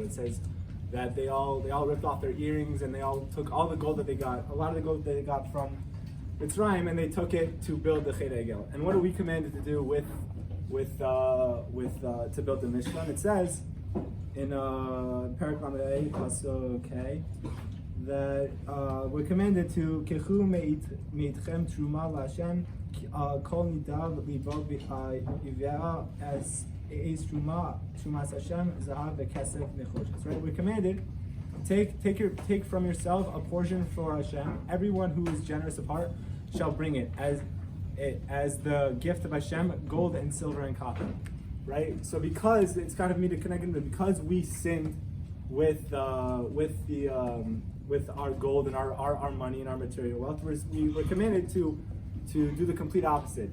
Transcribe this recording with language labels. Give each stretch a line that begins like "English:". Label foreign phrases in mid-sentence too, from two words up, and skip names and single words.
English: It says that they all ripped off their earrings, and they all took all the gold that they got, a lot of the gold that they got from Mitzrayim, and they took it to build the
Hebrew: חטא העגל.
English: And what are we commanded to do to build the Mishkan? It says in
Hebrew: פרק ל פסוק
English: that we're commanded to
Hebrew: קחו מאתכם תרומה לה' כל נדיב לבו יביאה את את תרומת ה' זהב וכסף נחשת.
English: Right? We're commanded take from yourself a portion for Hashem. Everyone who is generous of heart shall bring it as the gift of Hashem, gold and silver and copper. Right? So because it's kind of me to connect them, because we sinned with our gold and our money and our material wealth, we're commanded to do the complete opposite.